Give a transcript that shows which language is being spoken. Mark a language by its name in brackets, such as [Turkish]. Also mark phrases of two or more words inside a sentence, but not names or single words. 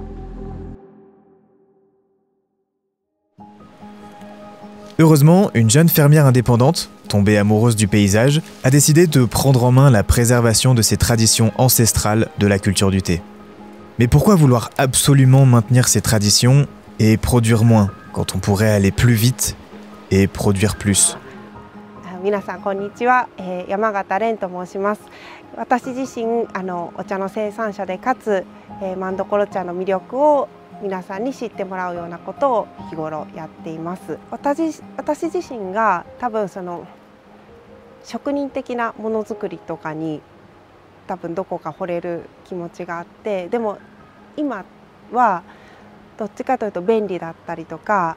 [French] Heureusement, une jeune fermière indépendante, tombée amoureuse du paysage, a décidé de prendre en main la préservation de ces traditions ancestrales de la culture du thé. Mais pourquoi vouloir absolument maintenir ces traditions et produire moins, quand on pourrait aller plus vite et produire plus? [Japanese] 皆さんこんにちは、山形蓮と申します。私自身お茶の生産者でかつマンドコロ茶の魅力を皆さんに知ってもらうようなことを日頃やっています。私自身が多分その職人的なものづくりとかに多分どこか惚れる気持ちがあって、でも今はどっちかというと便利だったりとか、